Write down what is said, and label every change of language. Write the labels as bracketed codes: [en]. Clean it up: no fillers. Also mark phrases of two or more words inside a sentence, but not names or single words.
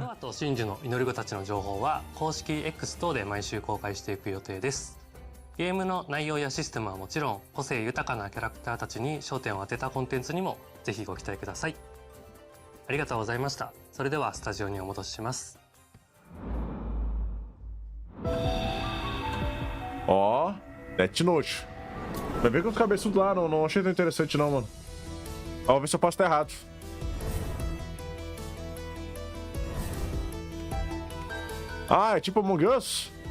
[ja] ノアと真珠の祈り子たちの情報は公式 X 等で毎週公開していく予定です。ゲームの内容やシステムはもちろん、個性豊かなキャラクターたちに焦点を当てたコンテンツにもぜひご期待ください。ありがとうございました。それではスタジオにお戻しします。 [pt] Ó, Death Note. Vai ver que o cabeçudo lá não achei tão interessante não, mano. Ó, vou ver se eu posso estar errado. Ah, é tipo Among Us?